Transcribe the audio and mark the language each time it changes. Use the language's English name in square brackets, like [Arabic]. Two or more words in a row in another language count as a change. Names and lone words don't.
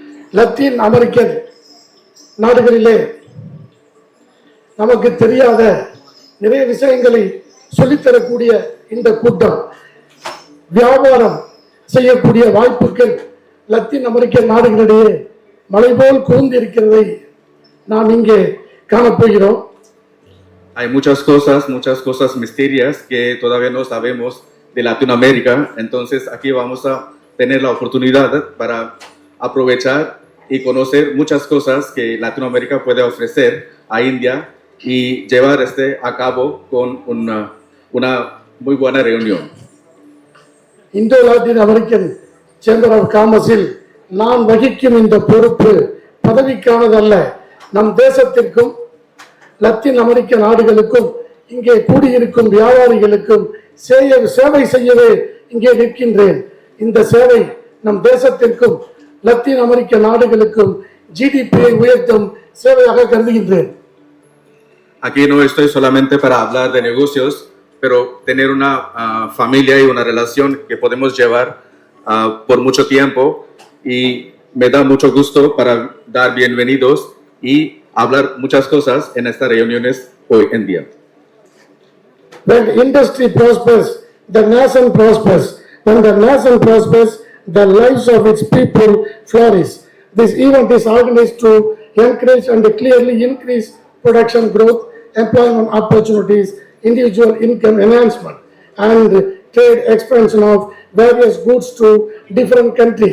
[Tamil] லத்தீன் அமெரிக்கன் நாடுகளிலே நமக்கு தெரியாத நிறைய விஷயங்களை சொல்லித்தரக்கூடிய இந்த கூட்டம் வியாபாரம் செய்யக்கூடிய வாய்ப்புகள் லத்தீன் அமெரிக்க நாடுகளிடையே மலை போல் குவிந்து இருக்கிறதை நாம் இங்கே காணப்போகிறோம். [Spanish] Hay muchas cosas misterias que todavía no sabemos de Latinoamérica, entonces aquí vamos a tener la oportunidad para aprovechar y conocer muchas cosas que Latinoamérica puede ofrecer a India y llevar a cabo con una muy buena reunión. [Tamil] இந்தோ லாட்டின் அமெரிக்கன் சேம்பர் ஆஃப் காமர்ஸில் நான் வகிக்கும் இந்த பொறுப்பு பதவிக்கானதல்ல. நம் தேசத்திற்கும் லத்தீன் அமெரிக்க நாடுகளுக்கும் இங்கே கூடியிருக்கும் வியாபாரிகளுக்கும் சேவை செய்யவே இங்கே நிற்கின்றேன். இந்த சேவை நம் தேசத்திற்கும் லத்தீன் அமெரிக்க நாடுகளுக்கும் ஜிடிபியை உயர்த்தும் சேவையாக கருதுகின்றேன். [Spanish] Aquí no estoy solamente para hablar de negocios, pero tener una familia y una relación que podemos llevar por mucho tiempo, y me da mucho gusto para dar bienvenidos y hablar muchas cosas en estas reuniones hoy en día. [English] When industry prospers, the nation prospers. When the nation prospers, the lives of its people flourish. This event is organized to encourage and clearly increase production growth, employment opportunities, individual income enhancement, and trade expansion of various goods to different countries.